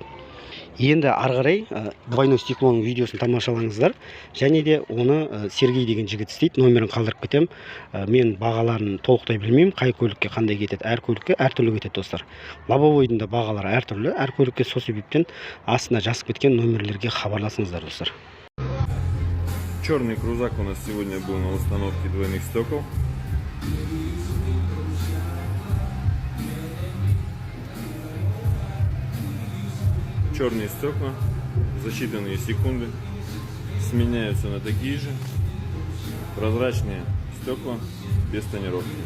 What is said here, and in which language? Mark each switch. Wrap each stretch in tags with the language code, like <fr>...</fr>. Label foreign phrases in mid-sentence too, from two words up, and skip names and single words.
<kk>Енді ары қарай</kk> <ru>двойной стеклоның</ru> <kk>видеосын тамашалаңыздар. Және де оны Сергей деген жігіт істейді, номерін қалдырып кетем. Мен бағаларын толықтай білмеймін, қай көлікке қандай кетеді. Әр көлікке әртүрлі кетеді достар. Лобовойдың да бағалары әртүрлі, әр көлікке сол себептен астына жазып кеткен номерлерге хабарласыңыздар достар.</kk> <ru>Черный крузак у нас сегодня был на установке двойных стекол. Черные стекла за считанные секунды сменяются на такие же прозрачные стекла без тонировки.</ru>